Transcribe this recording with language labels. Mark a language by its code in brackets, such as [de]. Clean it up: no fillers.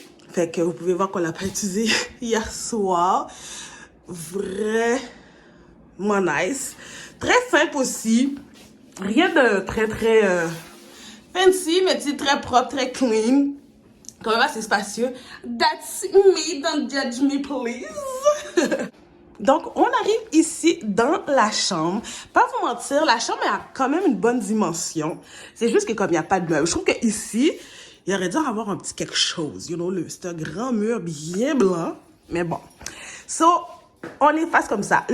[fr] Fait que vous pouvez voir qu'on l'a pas utilisé hier soir. Vraiment nice. Très simple aussi. Rien de très fancy, mais c'est très propre, très clean. Quand même assez spacieux. [en] That's me, don't judge me please. [fr] Donc, on arrive ici dans la chambre. Pas vous mentir, la chambre a quand même une bonne dimension. C'est juste que comme il n'y a pas de meubles, je trouve qu'ici, il aurait dû avoir un petit quelque chose. [en] You know, [fr] c'est un grand mur bien blanc. Mais bon. So, on est face comme ça.